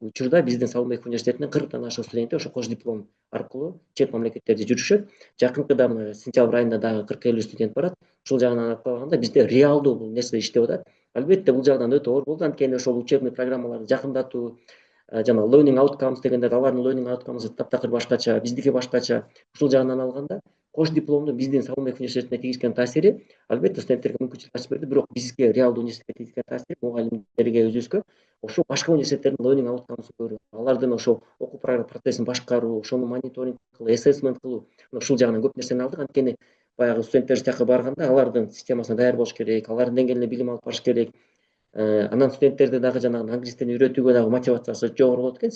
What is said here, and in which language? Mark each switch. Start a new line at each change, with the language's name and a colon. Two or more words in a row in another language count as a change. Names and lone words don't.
Kyrgyz: Учурда биздин Салымбеков университетинин 40тан ашык студенти ошо кош диплом аркылуу чет мамлекеттерде жүрүшөт. Жакынкыда сентябрь айында дагы 40-50 студент барат. Ушул жагынан алып караганда бизде реалдуу бул нерсе иштеп атат. Албетте бул жагдан өтө оор болду, анткени ошол учебный программаларды жакындатуу, жана
English: learning outcomes
Kyrgyz: дегендер, алардын
English: learning outcomes
Kyrgyz: таптакыр башкача, биздики башкача. Ушул жагынан алганда кош дипломдун биздин Салымбеков университетине тийгизген таасири албетте студенттерге мүмкүнчүлүк ачып берди, бирок бизге реалдуу университетке тийгизген таасири мугалимдерге өзүбүзгө ошо башка университеттердин
English: learning outcomes
Kyrgyz: көрүү, алардын ошо окуу процессин башкаруу, ошону мониторинг кылуу, assessment кылуу, ушул жагынан көп нерсени алдык. Анткени баягы студенттер жака барганда алардын системасына даяр болуш керек, алардын деңгээлине билим алып барыш керек. Анан студенттерди дагы жанагы англис тилин үйрөтүүгө дагы мотивациясы жогору болот экен.